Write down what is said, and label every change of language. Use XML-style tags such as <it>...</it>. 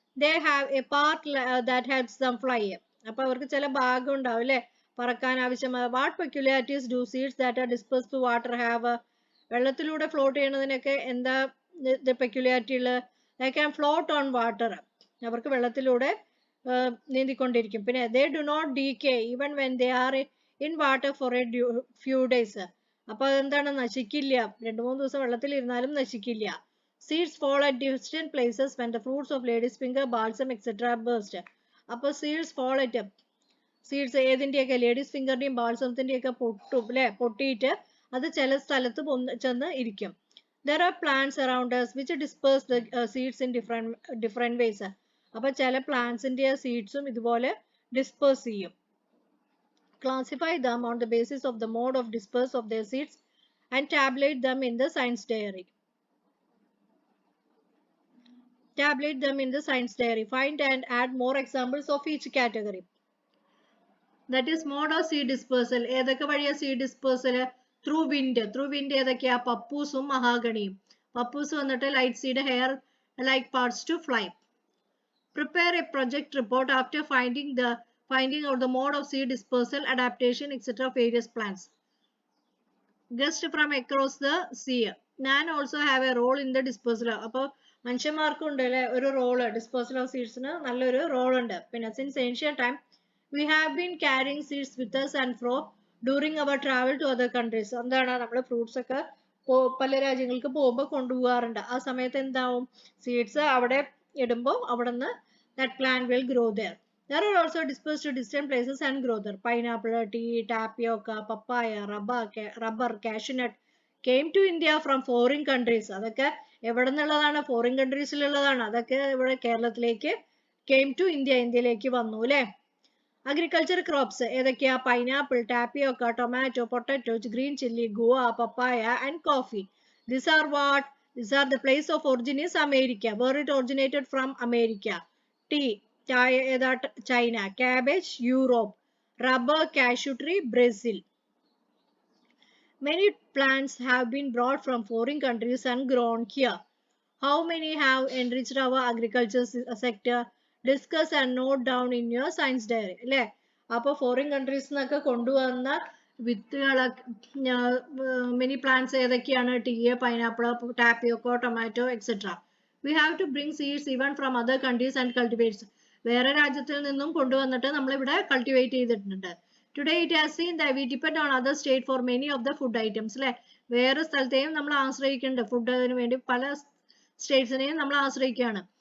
<en>They have a part that helps them fly.</en> <ml>അപ്പൊ അവർക്ക് ചില ഭാഗം ഉണ്ടാവും അല്ലെ പറക്കാൻ ആവശ്യമായ.</ml> <en>What peculiarities do seeds that are dispersed through water have?</en> <ml>വെള്ളത്തിലൂടെ ഫ്ലോട്ട് ചെയ്യുന്നതിനൊക്കെ എന്താ പെക്യുലാരിറ്റി ഉള്ളത്?</ml> <en>They can float on water.</en> <ml>അവർക്ക് വെള്ളത്തിലൂടെ നീന്തിക്കൊണ്ടിരിക്കും.</ml> <en>പിന്നെ they do not decay even when they are in water for a few days.</en> <ml>അപ്പൊ അതെന്താണ്, നശിക്കില്ല, 2-3 ദിവസം വെള്ളത്തിൽ ഇരുന്നാലും നശിക്കില്ല.</ml> <en>Seeds fall at distant places when the fruits of lady's finger, balsam, etc. burst. അപ്പൊ seeds fall at</en> <ml>seeds ഏതിൻ്റെയൊക്കെ ladies ഫിംഗറിന്റെയും ബാൾസത്തിന്റെയൊക്കെ പൊട്ടും അല്ലെ, പൊട്ടിയിട്ട് അത് ചില സ്ഥലത്ത് ചെന്ന് ഇരിക്കും.</ml> <en>There are plants around us which disperse the seeds in different ways.</en> <ml>അപ്പൊ ചില പ്ലാന്റ്സിന്റെ സീഡ്സും ഇതുപോലെ ഡിസ്പേഴ്സ് ചെയ്യും.</ml> <en>Classify them on the basis of the mode of disperse of their seeds and tabulate them in the science diary. Tabulate them in the science diary. Find and add more examples of each category. That is mode of seed dispersal.</en> <ml>ഏതൊക്കെ വഴിയാ seed dispersal?</ml> <en>Through wind. Through wind</en> <ml>ഏതൊക്കെയാ? പപ്പൂസും മഹാഗണിയും. Pappus വന്നിട്ട്</ml> <en>light seed hair like parts to fly. Prepare a project report after finding out the mode of seed dispersal, adaptation, etc. of various plants. Guest from across the sea. Nan also have a role in the dispersal.</en> <ml>അപ്പോൾ മനുഷ്യന്മാർക്കും ഉണ്ട് അല്ലെ ഒരു role, disposal of സീഡ്സിന് നല്ലൊരു role ഉണ്ട്.</ml> <en>പിന്നെ since ancient time we have been carrying seeds with us and fro during our travel to other countries.</en> <ml>എന്താണ് നമ്മൾ fruits ഒക്കെ പല രാജ്യങ്ങൾക്ക് പോകുമ്പോൾ കൊണ്ടുപോകാറുണ്ട്. ആ സമയത്ത് എന്താവും, സീഡ്സ് അവിടെ ഇടുമ്പോൾ അവിടെ നിന്ന്</ml> <en>that plant will grow there. There are also dispersed to distant places and grow there. Pineapple, tea, tapioca, papaya, rubber, cashew nut came to India from foreign countries.</en> <ml>അതൊക്കെ എവിടെ നിന്നുള്ളതാണ്? ഫോറിൻ കൺട്രീസിലുള്ളതാണ്. അതൊക്കെ ഇവിടെ കേരളത്തിലേക്ക്</ml> <en>came to India,</en> <ml>ഇന്ത്യയിലേക്ക് വന്നു അല്ലെ.</ml> <en>Agriculture crops ഏതൊക്കെയാ? Pineapple, tapioca, tomato, potatoes, green chili, guava, papaya and coffee. These are what? These are the place of origin is America. Where it originated from? America. Tea, ഏതാ? China. Cabbage, Europe. Rubber, cashew tree, Brazil. Many plants have been brought from foreign countries and grown here. How many have enriched our agriculture sector? Discuss and note down in your science diary.</en> <ml>അല്ലേ? അപ്പോൾ foreign countries നിന്നൊക്കെ കൊണ്ടുവന്ന വിത്തുകളൊക്കെ many plants ഏതൊക്കെയാണ്?</ml> <en>Tea, pineapple, tapioca, tomato etcetera. We have to bring seeds even from other countries and cultivate.</en> <ml>വേറെ രാജ്യത്തിൽ നിന്നും കൊണ്ടുവന്നിട്ട് നമ്മളിവിടെ കൾട്ടിവേറ്റ് ചെയ്തിട്ടുണ്ട്.</ml> <en>Today it has seen that we depend on other state for many of the food items.</en> <ml>അല്ലെ? വേറെ സ്ഥലത്തെയും നമ്മൾ ആശ്രയിക്കുന്നുണ്ട് ഫുഡിന് വേണ്ടി. പല സ്റ്റേറ്റ്സിനെയും നമ്മൾ ആശ്രയിക്കുകയാണ്.</ml>